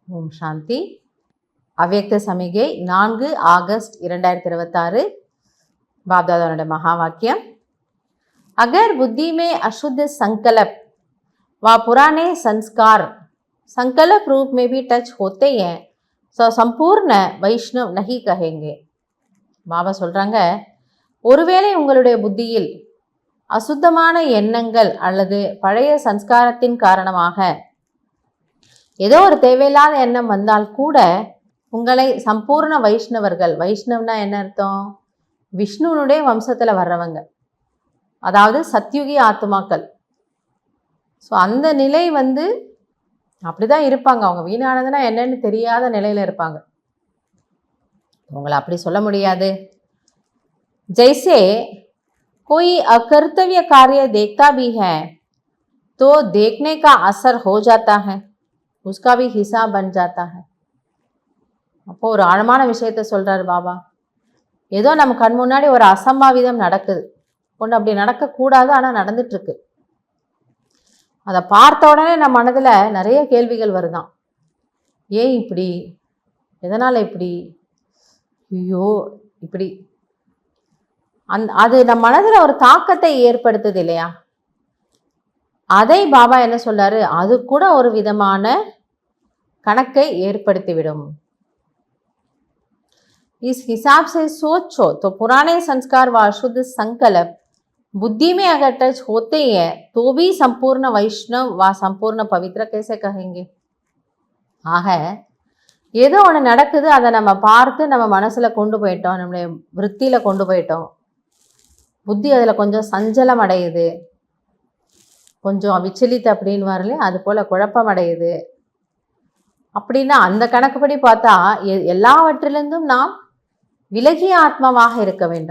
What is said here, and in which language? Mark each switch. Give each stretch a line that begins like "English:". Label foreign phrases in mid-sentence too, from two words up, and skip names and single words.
Tamil: சாந்தி. அவ்யக்த சமிகை 4 ஆகஸ்ட் 2026.
Hindi: बापदादा महा वाक्य, अगर बुद्धि में अशुद्ध संकल्प व पुराने संस्कार संकल्प रूप में भी टच होते हैं तो संपूर्ण वैष्णव नहीं कहेंगे.
Tamil: பாபா சொல்றாங்க, ஒருவேளை உங்களுடைய புத்தியில் அசுத்தமான எண்ணங்கள் அல்லது பழைய சன்ஸ்காரத்தின் காரணமாக ஏதோ ஒரு தேவையில்லாத எண்ணம் வந்தால் கூட உங்களை சம்பூர்ண வைஷ்ணவர்கள், வைஷ்ணவ்னா என்ன அர்த்தம்? விஷ்ணுனுடைய வம்சத்தில் வர்றவங்க, அதாவது சத்யுகி ஆத்மாக்கள். ஸோ அந்த நிலை அப்படிதான் இருப்பாங்க. அவங்க வீணானதுன்னா என்னன்னு தெரியாத நிலையில் இருப்பாங்க. உங்களை அப்படி சொல்ல முடியாது.
Hindi: जैसे कोई अकर्तव्य कार्य देखता भी है तो देखने का असर हो जाता है, उसका भी हिसाब बन जाता है.
Tamil: அப்போ ஒரு ஆழமான விஷயத்த சொல்றாரு பாபா. ஏதோ நம்ம கண் முன்னாடி ஒரு அசம்பாவிதம் நடக்குது, ஒன்று அப்படி நடக்கக்கூடாது, ஆனால் நடந்துட்டு இருக்கு. அதை பார்த்த உடனே நம்ம மனதில் நிறைய கேள்விகள் வருதான். ஏன் இப்படி, எதனால் இப்படி, ஐயோ இப்படி, அது நம்ம மனதில் ஒரு தாக்கத்தை ஏற்படுத்துது இல்லையா? அதை பாபா என்ன சொல்றாரு, அது கூட ஒரு விதமான கணக்கை ஏற்படுத்திவிடும்.
Hindi: इस हिसाब से सोचो तो पुराने संस्कार व अशुद्ध संकल्प बुद्धि में अगर टच होते हैं तो भी संपूर्ण वैष्णव व संपूर्ण पवित्र कैसे कहेंगे.
Tamil: ஆக ஏதோ ஒன்று நடக்குது, அதை நம்ம பார்த்து நம்ம மனசில் கொண்டு போயிட்டோம், நம்மளுடைய விற்த்தியில் கொண்டு போயிட்டோம், புத்தி அதில் கொஞ்சம் சஞ்சலம் அடையுது, கொஞ்சம் விச்சலித்து அப்படின்னு வரல, அது போல் குழப்பம் அடையுது. அப்படின்னா அந்த கணக்குப்படி பார்த்தா எல்லாவற்றிலிருந்தும் நாம் விலகிய ஆத்மாவாக இருக்க வேண்டும்.